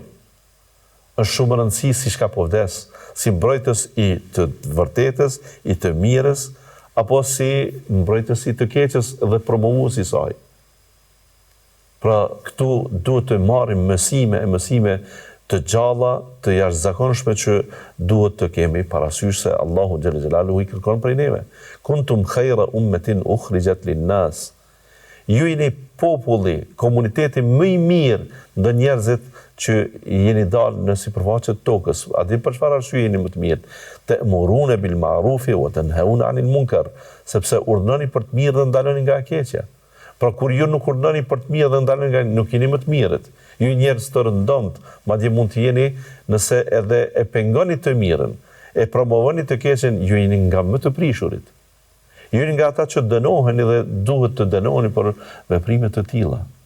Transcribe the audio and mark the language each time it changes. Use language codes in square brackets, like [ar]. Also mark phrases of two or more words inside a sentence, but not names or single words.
[sq] Është shumë e rëndësishme si shka po vdes, si mbrojtës i të vërtetës, i të mirës, apo si mbrojtës i të keqes dhe promovues i saj. Pra, këtu duhet të marrim mësime të gjalla, të jashtëzakonshme që duhet të kemi parasysh se Allahu [ar] جل جلاله [sq] i kërkon prej neve. [ar] كنتم خير أمة أخرجت للناس. [sq] Ju jeni populli, komuniteti më i mirë ndë njerëzit që jeni dalë në sipërfaqen e tokës. A di për çfarë arsye jeni më të mirë? [ar] تأمرون بالمعروف وتنهون عن المنكر, [sq] sepse urdhëroni për të mirë dhe ndaloni nga e keqja. Pra kur ju nuk urdhëroni për të mirë dhe ndaloni nga nuk jeni më të mirët. Ju njerëz të rëndomt, madje mund të jeni nëse edhe e pengoni të mirën, e promovoni të keqen, ju jeni nga më të prishurit. Ju jeni nga ata që dënoheni dhe duhet të dënoheni për veprime të tilla.